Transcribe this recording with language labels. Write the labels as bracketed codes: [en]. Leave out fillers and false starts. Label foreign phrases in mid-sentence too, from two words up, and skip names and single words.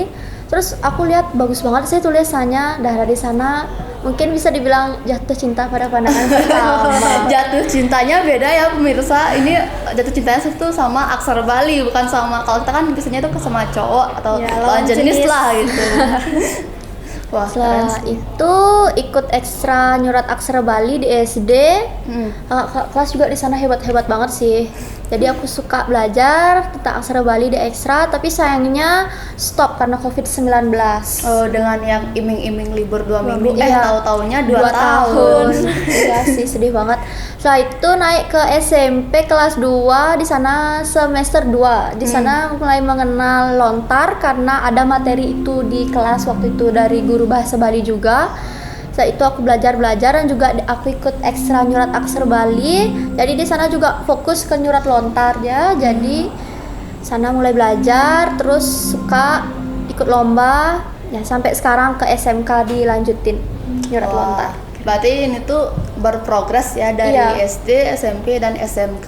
[id] Terus aku lihat bagus banget sih tulisannya, dan dari sana mungkin bisa dibilang jatuh cinta pada pandangan pertama. Jatuh cintanya beda ya pemirsa. Ini jatuh cintanya tuh sama aksara Bali, bukan sama, kalau kita kan biasanya tuh sama cowok atau Ya, lawan lawan jenis jenis. lah gitu. Wah, keren Setelah sih. itu ikut ekstra nyurat aksara Bali di SD. Kelas juga di sana hebat-hebat banget sih. Jadi aku suka belajar tentang aksara Bali di ekstra, tapi sayangnya stop karena COVID-19. Oh, dengan yang iming-iming libur 2 minggu, Iya. tahu-taunya 2 2 tahun. Iya sih, sedih banget. Setelah itu naik ke SMP kelas 2, di sana semester 2. Di sana mulai mengenal lontar karena ada materi itu di kelas waktu itu dari guru bahasa Bali juga. Setelah itu aku belajar dan juga aku ikut ekstra nyurat aksara Bali. Jadi di sana juga fokus ke nyurat lontar ya. Jadi sana mulai belajar, terus suka ikut lomba. Ya sampai sekarang ke SMK dilanjutin nyurat lontar. Berarti ini tuh berprogres ya dari Iya. SD, SMP dan SMK.